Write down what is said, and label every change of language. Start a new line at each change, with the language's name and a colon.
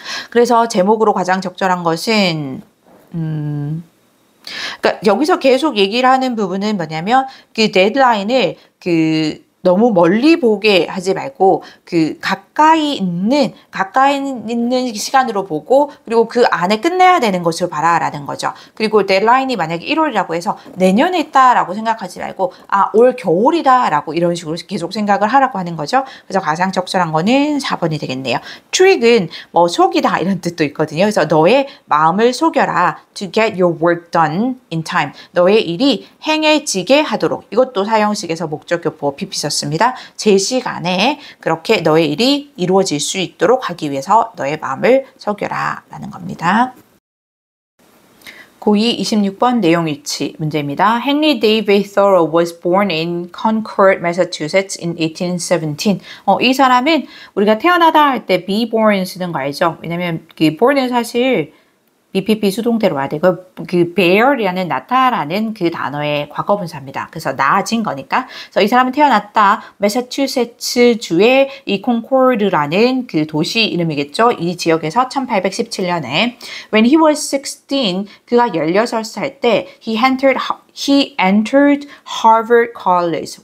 Korean: 그래서 제목으로 가장 적절한 것은 그러니까 여기서 계속 얘기를 하는 부분은 뭐냐면 그 데드라인을 너무 멀리 보게 하지 말고 가까이 있는 시간으로 보고 그리고 그 안에 끝내야 되는 것을 봐라라는 거죠. 그리고 데드라인이 만약에 1월이라고 해서 내년에 있다라고 생각하지 말고 올 겨울이다라고 이런 식으로 계속 생각을 하라고 하는 거죠. 그래서 가장 적절한 거는 4번이 되겠네요. 트릭은 뭐 속이다 이런 뜻도 있거든요. 그래서 너의 마음을 속여라.
English: To get your work done in time.
Korean: 너의 일이 행해지게 하도록. 이것도 사형식에서 목적격보 PP 썼습니다. 제 시간에 그렇게 너의 일이 이루어질 수 있도록 하기 위해서 너의 마음을 속여라 라는 겁니다. 고2 26번 내용 일치 문제입니다.
English: Henry David Thoreau was born in Concord, Massachusetts in 1817.
Korean: 이 사람은 우리가 태어나다 할 때 be born 쓰는 거 알죠? 왜냐면 born은 사실 BPP 수동태로 와야 되고 bear이라는 나타라는 그 단어의 과거분사입니다. 그래서 나아진 거니까. 그래서 이 사람은 태어났다. 매사추세츠 주의 이 콘코르드라는 그 도시 이름이겠죠. 이 지역에서 1817년에
English: When he was 16,
Korean: 그가 16살 때
English: he entered Harvard College.